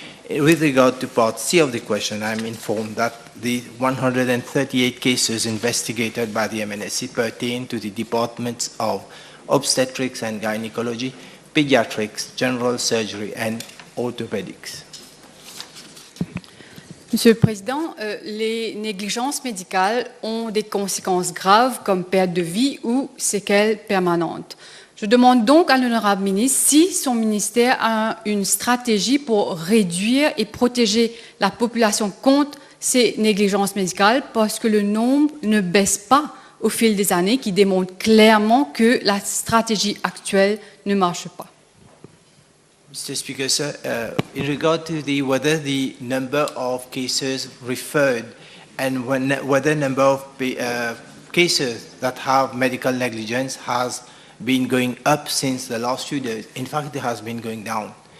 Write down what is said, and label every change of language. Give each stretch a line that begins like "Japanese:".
English: With regard to Part C of the question, I am informed that the 138 cases investigated by the MNSC pertain to the departments of obstetrics and gynecology, pediatrics, general surgery, and orthopedics.
French: Monsieur le Président, les négligences médicales ont des conséquences graves comme perte de vie ou séquelles permanentes. Je demande donc à l'honorable ministre si son ministère a une stratégie pour réduire et protéger la population contre ces négligences médicales parce que le nombre ne baisse pas au fil des années, qui démontre clairement que la stratégie actuelle ne marche pas.
English: Mr. Speaker, sir, in regard to whether the number of cases referred and whether number of cases that have medical negligence has been going up since the last few days, in fact, it has been going down.